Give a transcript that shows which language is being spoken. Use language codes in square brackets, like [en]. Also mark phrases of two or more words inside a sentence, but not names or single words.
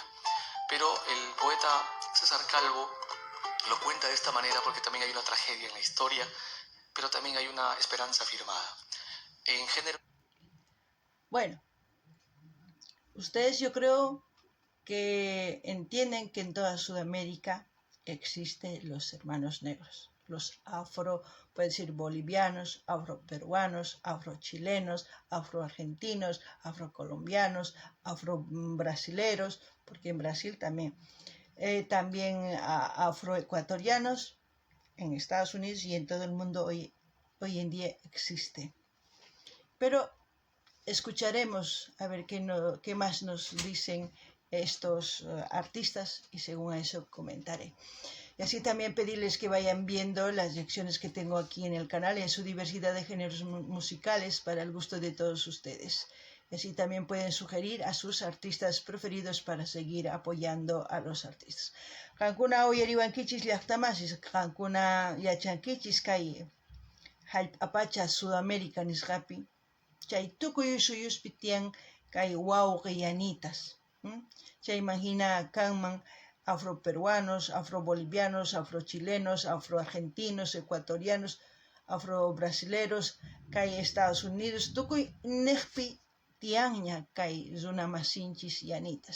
[es] Pero el poeta César Calvo lo cuenta de esta manera porque también hay una tragedia en la historia, pero también hay una esperanza firmada. En género... Bueno, ustedes yo creo que entienden que en toda Sudamérica existen los hermanos negros, los afro, puede decir bolivianos, afroperuanos, afrochilenos, afroargentinos, afrocolombianos, afrobrasileros, porque en Brasil también afroecuatorianos en Estados Unidos y en todo el mundo hoy en día existe. Pero escucharemos a ver qué más nos dicen estos artistas y según eso comentaré. Y así también pedirles que vayan viendo las lecciones que tengo aquí en el canal en su diversidad de géneros musicales para el gusto de todos ustedes. Y así también pueden sugerir a sus artistas preferidos para seguir apoyando a los artistas. [qu] Qankuna uyariwankichis llaqtamasis, qankuna yachankichis kay hallp'apacha Sudamérica nisqapi, chay tukuy suyuspitian kay wawqi yanitas. Chayman hina kanman [es] afroperuanos, afrobolivianos, afrochilenos, afroargentinos, ecuatorianos, afrobrasileros, [qu] kay Estados Unidos, tukuy nechpi tianña kay runamasinchis yanitas.